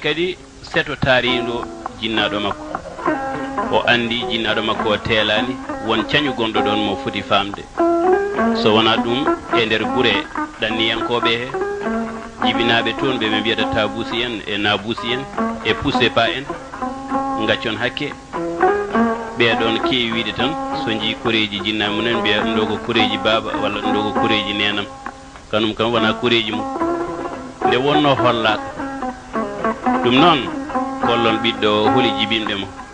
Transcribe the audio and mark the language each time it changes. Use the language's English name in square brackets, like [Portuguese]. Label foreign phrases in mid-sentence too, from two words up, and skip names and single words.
[Fula] kadi seto taarindo jinnaɗo makko o andi jinnaɗo makko o teelani won cañu gonɗo ɗon mo foti famde so wona ɗum e nder gure ɗanniyankoɓe he jibinaɓe toon ɓe mbiyata tabusi en e nabusi en e [French] pousse pas [Fula] en gaccon hakke ɓeɗon kewi wiide tan so jii koreji jinnaɓe munen mbiya ɗum ɗo ko koreji baba walla ɗum ɗo ko koreji nenam kanum kam wona koreji mum nde wonno hollaka ɗum noon kollon ɓiɗɗo holi jibinɓe mo